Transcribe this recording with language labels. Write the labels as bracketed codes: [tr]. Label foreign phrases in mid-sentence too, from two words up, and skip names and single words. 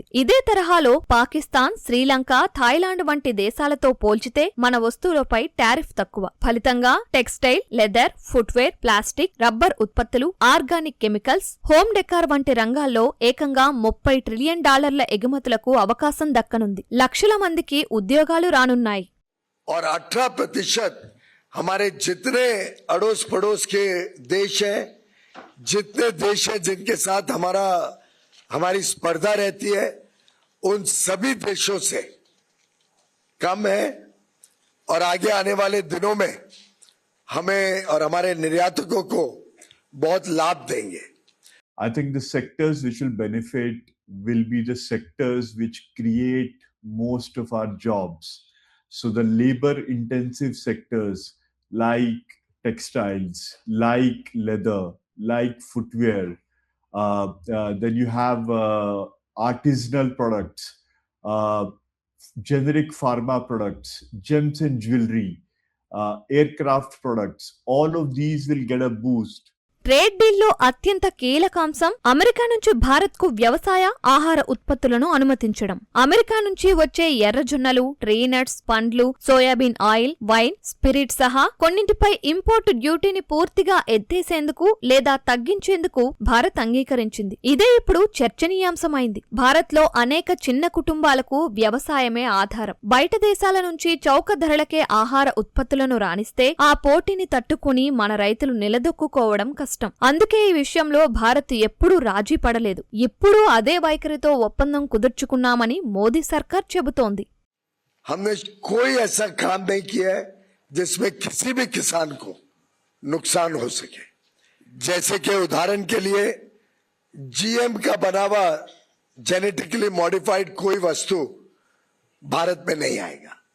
[te] ఇదే తరహాలో పాకిస్తాన్, శ్రీలంక, థాయిలాండ్ వంటి దేశాలతో పోల్చితే మన వస్తువులపై టారిఫ్ తక్కువ. ఫలితంగా [en] textile, leather, footwear, plastic, rubber [te] ఉత్పత్తులు, [en] organic chemicals, home decor [te] వంటి రంగాల్లో ఏకంగా $30 ట్రిలియన్ ఎగుమతులకు అవకాశం దక్కనుంది. లక్షల మందికి ఉద్యోగాలు రానున్నాయి. [hi] और 18% हमारे जितने अड़ोस पड़ोस के देश हैं, जितने देश हैं जिनके साथ हमारी स्पर्धा रहती है, उन सभी देशों से कम है और आगे आने वाले दिनों में हमें और हमारे निर्यातकों को बहुत लाभ देंगे. [en] I think the sectors which will benefit will be the sectors which create most of our jobs. So the labor intensive sectors like textiles, like leather, like footwear, then you have artisanal products, generic pharma products, gems and jewelry, aircraft products. All of these will get a boost. trade deal-lo [te] అత్యంత కీలకాంశం అమెరికా నుంచి భారత్ కు వ్యవసాయ ఆహార ఉత్పత్తులను అనుమతించడం. అమెరికా నుంచి వచ్చే ఎర్రజొన్నలు, [en] tree nuts, [te] పండ్లు, [en] soybean oil, [te] వైన్, స్పిరిట్ సహా కొన్నింటిపై [en] import duty-ni [te] పూర్తిగా ఎత్తేసేందుకు లేదా తగ్గించేందుకు భారత్ అంగీకరించింది. ఇదే ఇప్పుడు చర్చనీయాంశమైంది. భారత్ లో అనేక చిన్న కుటుంబాలకు వ్యవసాయమే ఆధారం. బయట దేశాల నుంచి చౌక ధరలకే ఆహార ఉత్పత్తులను రాణిస్తే ఆ పోటీని తట్టుకుని మన రైతులు నిలదొక్కుకోవడం కష్టం. అందుకే ఈ విషయంలో భారత్ ఎప్పుడూ రాజీ పడలేదు. ఇప్పుడు అదే వైఖరితో ఒప్పందం కుదుర్చుకున్నామని మోదీ సర్కార్ చెబుతోంది. [hi] हमने कोई ऐसा काम नहीं किया है जिसमें किसी भी किसान को नुकसान हो सके. जैसे कि उदाहरण के लिए जीएम का बना हुआ [en] genetically modified [hi] कोई वस्तु भारत में नहीं आएगा।